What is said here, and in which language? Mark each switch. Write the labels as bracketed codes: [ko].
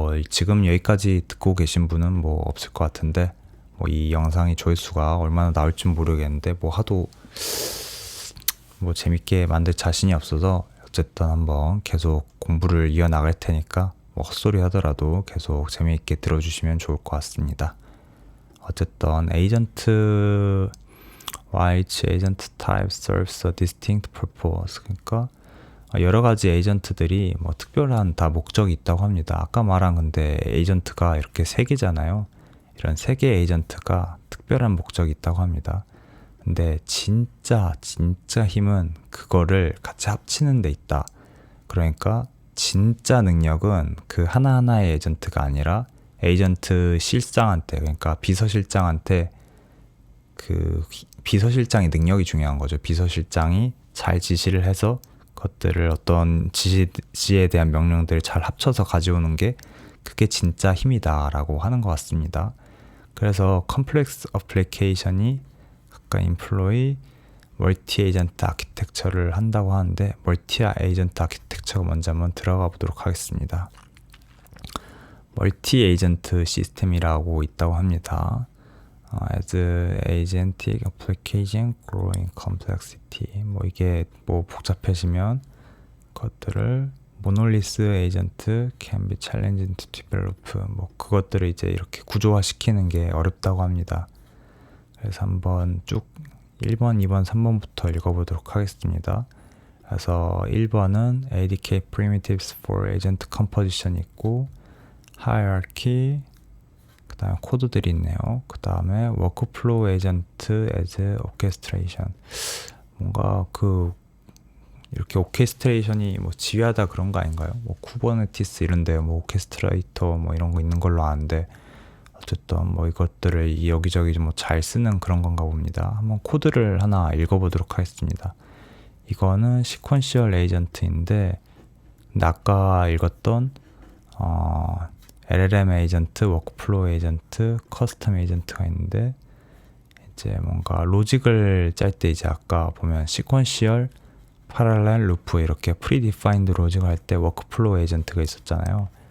[ko] 지금 여기까지 듣고 계신 분은 없을 것 같은데, 이 영상이 조회수가 얼마나 나올지 모르겠는데 하도 재밌게 만들 자신이 없어서 어쨌든 한번 계속 공부를 이어나갈 테니까 헛소리 하더라도 계속 재미있게 들어주시면 좋을 것 같습니다. 어쨌든 에이전트, [en] each agent type serves a distinct purpose. [ko] 그러니까 여러 가지 에이전트들이 특별한 다 목적이 있다고 합니다. 아까 말한 근데 에이전트가 이렇게 3개잖아요. 이런 3개 에이전트가 특별한 목적이 있다고 합니다. 근데 진짜 힘은 그거를 같이 합치는 데 있다. 그러니까 진짜 능력은 그 하나하나의 에이전트가 아니라 에이전트 실장한테, 그러니까 비서실장한테, 그 비서실장의 능력이 중요한 거죠. 비서실장이 잘 지시를 해서 것들을 어떤 지시에 대한 명령들을 잘 합쳐서 가져오는 게 그게 진짜 힘이다라고 하는 것 같습니다. 그래서 컴플렉스 어플리케이션이 각각 인플로이 멀티 에이전트 아키텍처를 한다고 하는데 멀티 에이전트 아키텍처가 뭔지 한번 들어가 보도록 하겠습니다. 멀티 에이전트 시스템이라고 있다고 합니다. [en] As agentic application growing complexity. [ko] 뭐 이게 뭐 복잡해지면 그것들을 모놀리스 에이전트 [en] can be challenging to develop. [ko] 뭐 그것들을 이제 이렇게 구조화시키는 게 어렵다고 합니다. 그래서 한번 쭉 1번, 2번, 3번부터 읽어보도록 하겠습니다. 그래서 1번은 [en] ADK primitives for agent composition [ko] 있고 hierarchy, 그 다음에 코드들이 있네요. 그 다음에 [en] workflow agent as orchestration. [ko] 뭔가 이렇게 오케스트레이션이 뭐 지휘하다 그런 거 아닌가요? 뭐 쿠버네티스 이런데 뭐 오케스트레이터 뭐 이런 거 있는 걸로 아는데 어쨌든 뭐 이것들을 여기저기 뭐 잘 쓰는 그런 건가 봅니다. 한번 코드를 하나 읽어보도록 하겠습니다. 이거는 시퀀셜 에이전트인데 아까 읽었던 LLM 에이전트, 워크플로우 에이전트, 커스텀 에이전트가 있는데 이제 뭔가 로직을 짤 때 이제 아까 보면 시퀀셜, 파랄렐, 루프 이렇게 프리디파인드 로직을 할 때 워크플로우 에이전트가 있었잖아요.